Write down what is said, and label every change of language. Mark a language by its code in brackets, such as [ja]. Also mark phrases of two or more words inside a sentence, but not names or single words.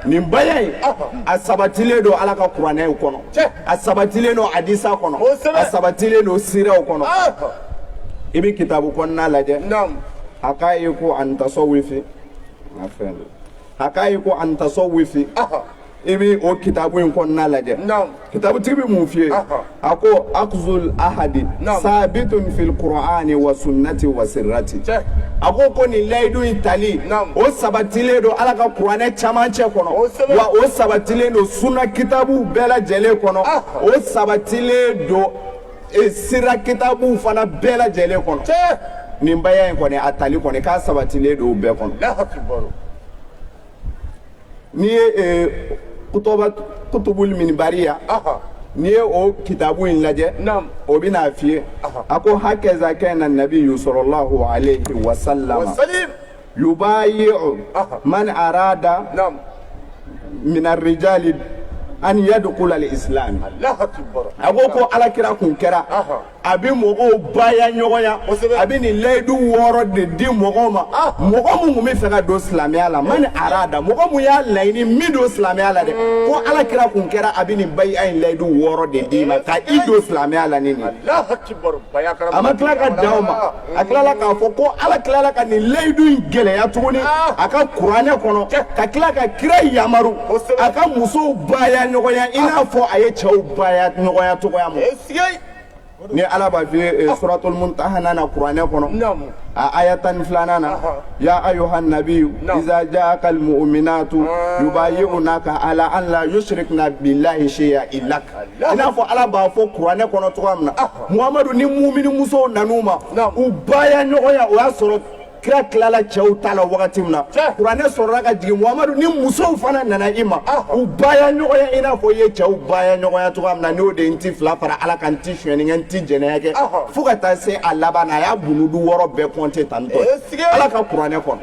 [bm] nin baya in a sabatilen don ala ka kuranɛw kɔnɔ a sabatilen don hadisa kɔnɔ a sabatilen don siraw kɔnɔ i bɛ kitabu kɔnɔna lajɛ Naam. a k'a ye ko an tasawufi a fɛn do a k'a ye ko an tasawufi i bɛ o kitabu in kɔnɔna lajɛ Naam. kitabutigi bɛ mun f'i ye a ko [ar] أخذ العهد ثابت في القرآن و السنة و السيرة [bm] a ko nin layidu in tali o sabatilen don ala ka kuranɛ camancɛ kɔnɔ wa o sabatilen don sunna kitabu bɛɛ lajɛlen kɔnɔ o sabatilen don sira kitabu fana bɛɛ lajɛlen kɔnɔ nin baya in kɔni a tali kɔni k'a sabatilen don o bɛɛ kɔnɔ [ar] الله أكبر. [bm] n'i ye kutubul minbariya n'i ye o kitabu in lajɛ o bɛ n'a f'i ye a ko [ar] هكذا كان النبي صلى الله عليه وسلم يبايع من أراد من الرجال أن يدخل الإسلام [bm] a ko alakira kun kɛra a bɛ mɔgɔw baya ɲɔgɔnya a bɛ nin layidu wɔɔrɔ de di mɔgɔw ma mɔgɔ mun tun bɛ fɛ ka don silamɛya la [ar] من أراد [bm] mɔgɔ mun y'a laɲini min don silamɛya la dɛ ko alakira kun kɛra a bɛ nin baya in layidu wɔɔrɔ de di ma ka i don silamɛya la ni nin a ma tila ka dan o ma a tilala k'a fɔ ko ala tilala ka nin layidu in gɛlɛya tuguni a ka kuranɛ kɔnɔ ka tila ka kira yamaru a ka musow baya ɲɔgɔnya i n'a fɔ a ye cɛw baya ɲɔgɔnya cogoya min ni ala b'a f'i ye suratul muntahana na kuranɛ kɔnɔ a aya 12 na [ar] يا أيها النبي إذا جاءك المؤمنات يبايعنك على أن لا يشركن بالله شيئا إلا [bm] i n'a fɔ ala b'a fɔ kuranɛ kɔnɔ cogoya min na muhamadu ni mumini musow nan'u ma u baya ɲɔgɔnya o y'a sɔrɔ kira tilala cɛw ta la wagati min na kuranɛ sɔrɔla ka jigin Muhamadu ni musow fana nana i ma u baya ɲɔgɔnya i n'a fɔ i ye cɛw baya ɲɔgɔnya cogoya min na n'o de n ti fila fara Ala kan n ti suɲɛni kɛ n ti jɛnɛya kɛ fo ka taa se a laban na a y'a bunudu 6 bɛɛ compter tan tɔ Ala ka kuranɛ kɔnɔ